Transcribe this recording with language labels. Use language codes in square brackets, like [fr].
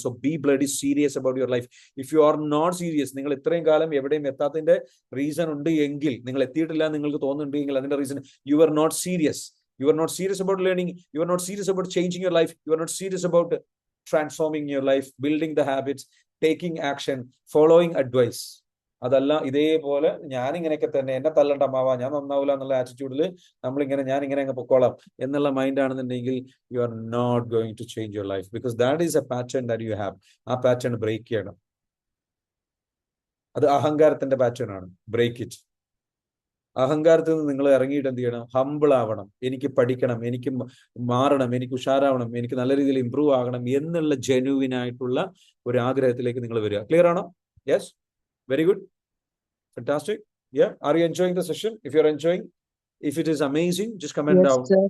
[en] So be bloody serious about your life. If you are not serious, [ml] നിങ്ങൾ ഇത്രയും കാലം എവിടെയും എത്താത്തതിന്റെ റീസൺ ഉണ്ട് എങ്കിൽ, നിങ്ങൾ എത്തിയിട്ടില്ല നിങ്ങൾക്ക് തോന്നുന്നുണ്ടെങ്കിൽ അതിന്റെ reason [en] You are not serious. You are not serious about learning. You are not serious about changing your life. You are not serious about transforming your life, building the habits, taking action, following advice. [ml] അതല്ല, ഇതേപോലെ ഞാനിങ്ങനെയൊക്കെ തന്നെ, എന്നെ തല്ലണ്ട അമ്മാവാ, ഞാൻ നന്നാവില്ല എന്നുള്ള ആറ്റിറ്റ്യൂഡിൽ ഞാനിങ്ങനെ അങ്ങ് പൊക്കോളാം എന്നുള്ള മൈൻഡ് ആണെന്നുണ്ടെങ്കിൽ [en] You are not going to change your life, because that is a pattern that you have. [ml] ആ പാറ്റേൺ ബ്രേക്ക് ചെയ്യണം. അത് അഹങ്കാരത്തിന്റെ പാറ്റേൺ ആണ്. [en] Break it. [ml] അഹങ്കാരത്തിൽ നിന്ന് നിങ്ങൾ ഇറങ്ങിയിട്ട് എന്ത് ചെയ്യണം? ഹംബിൾ ആവണം. എനിക്ക് പഠിക്കണം, എനിക്ക് മാറണം, എനിക്ക് ഉഷാറാവണം, എനിക്ക് നല്ല രീതിയിൽ ഇമ്പ്രൂവ് ആകണം എന്നുള്ള ജെന്യുവിൻ ആയിട്ടുള്ള ഒരു ആഗ്രഹത്തിലേക്ക് നിങ്ങൾ വരിക. ക്ലിയർ ആണോ? [en] Yes, very good, fantastic. Are you enjoying the session? If you're enjoying, if it is amazing, just comment down.